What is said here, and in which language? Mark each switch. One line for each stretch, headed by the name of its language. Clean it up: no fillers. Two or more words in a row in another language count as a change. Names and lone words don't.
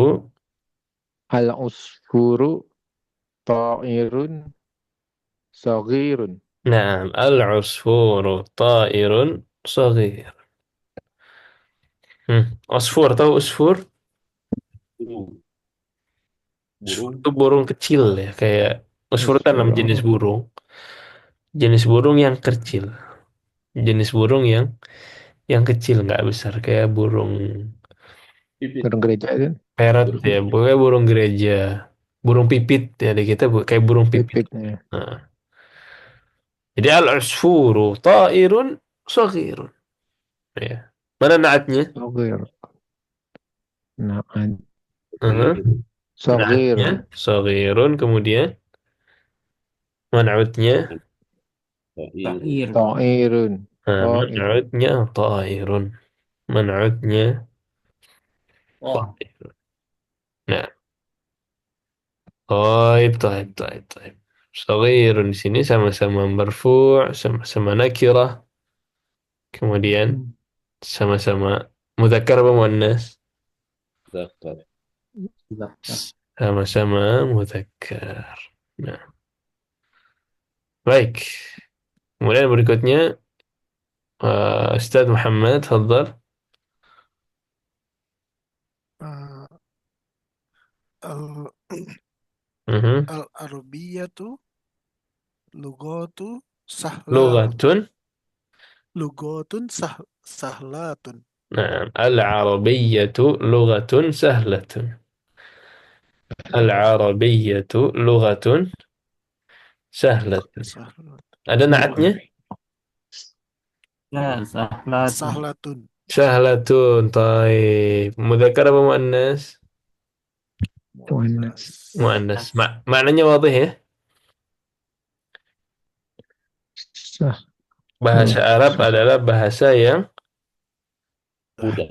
Arabic: العصفور طائر صغير. Nah, العصفور طائر صغير.
Indonesian: Usfur, tahu usfur? Burung.
Arabic: Usfur
Indonesian: Burung. itu burung kecil ya, kayak usfur kan nama jenis burung. Jenis burung yang kecil. Jenis burung yang kecil, nggak besar kayak burung Pipit. Burung gereja kan?
English: parrot
Indonesian: Burung ya, pokoknya burung gereja. Burung pipit ya, di kita kayak burung pipit. Pipitnya. Nah, jadi
Arabic: العصفور طائر صغير.
Indonesian: Ya. Mana naatnya?
Arabic: صغير. نعم.
Indonesian: Naatnya
Arabic: Saghir.
Indonesian: saghirun, kemudian man'utnya
Arabic: Ta'ir. طائر. طائر.
Indonesian: man'utnya ta'irun. Man'utnya Oh. ta'irun. Nah,
Arabic: طيب، طيب، طيب، طيب.
Indonesian: Saghirun di sini sama-sama marfu', sama-sama nakirah, kemudian sama-sama mudzakkar apa muannas?
Arabic: Zakar. Zakar.
Indonesian: Sama-sama mudzakkar. Nah, baik. Kemudian berikutnya Ustaz Muhammad, tafadhal.
Arabic: آه، ال- Mhm. العربية لغات سهلة Lughatun. لغات سهلات. نعم العربية لغة سهلة. العربية لغة سهلة. سهلة
Indonesian: Ada naatnya? Ya, sahlatun.
Arabic: سهلة Sahlatun.
Indonesian: Taib. Mudzakkar apa muannas? Muannas. Muannas. Maknanya wadih ya. Sah. Bahasa Arab adalah bahasa yang Mudah.